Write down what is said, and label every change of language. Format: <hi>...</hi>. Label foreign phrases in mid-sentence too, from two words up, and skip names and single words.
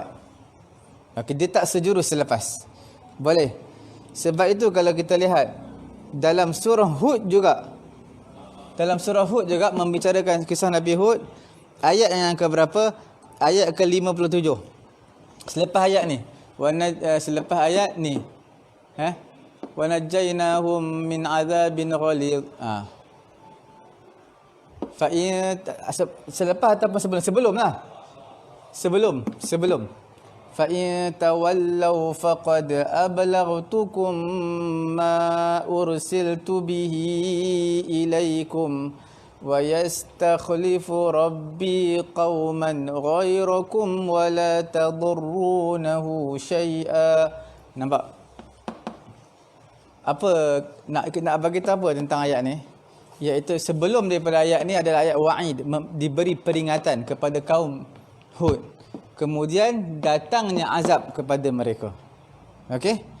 <ms>Okey, dia tak sejurus selepas. Boleh. Sebab itu kalau kita lihat dalam surah Hud juga, membicarakan kisah Nabi Hud, ayat yang keberapa? Ayat ke-57. Selepas ayat ni,</ms> <ar>ونجيناهم من عذاب غليظ.</ar> <ms>Selepas ataupun sebelum</ms> <ar>فَإِن تَوَلَّوْا فَقَدْ أَبْلَغْتُكُمْ مَا أُرْسِلْتُ بِهِ إِلَيْكُمْ وَيَسْتَخْلِفُ رَبِّي قَوْمًا غَيْرَكُمْ وَلَا تَضُرُّونَهُ شَيْئًا.</ar> <ms>Nampak? Apa nak bagi tahu apa tentang ayat ni? Iaitu sebelum daripada ayat ni adalah ayat wa'id, diberi peringatan kepada kaum Hud. Kemudian datangnya azab kepada mereka. Okey?</ms>